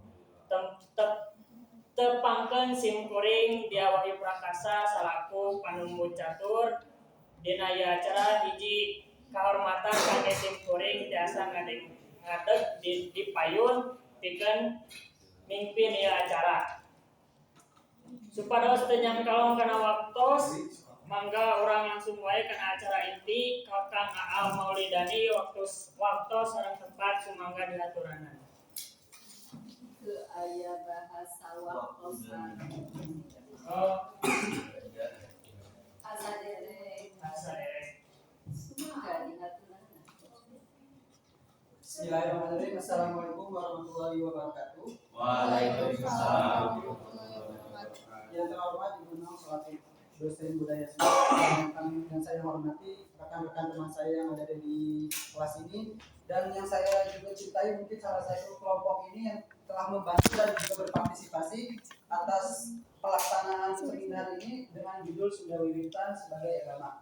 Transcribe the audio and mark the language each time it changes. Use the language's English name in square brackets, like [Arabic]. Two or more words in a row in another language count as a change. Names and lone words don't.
[Sundanese] tepangkeun simkuring Dia Wahyu Prakasa salaku panumbu catur dina acara hiji kahormatan kangge simkuring tiasa ngadeg di payun pikeun mimpin ieu acara supados teu nyangkalong kana waktos mangga urang langsung wae kana acara inti Kakang Aal Maulidani waktu sareng tempat sumangga dihaturanan Ke aya bahasa waktosan asadere sumangga dihaturanan. [Arabic] بسم الله الرحمن الرحيم. السلام عليكم ورحمة الله وبركاته. وعليكم السلام. [Indonesian] Yang terhormat Ibu Nok selaku dosen budaya Sunda, yang saya hormati rekan-rekan teman saya yang ada di kelas ini dan yang saya juga cintai mungkin salah satu kelompok ini yang telah membantu dan juga berpartisipasi atas pelaksanaan seminar ini dengan judul Sunda Wiwitan sebagai agama.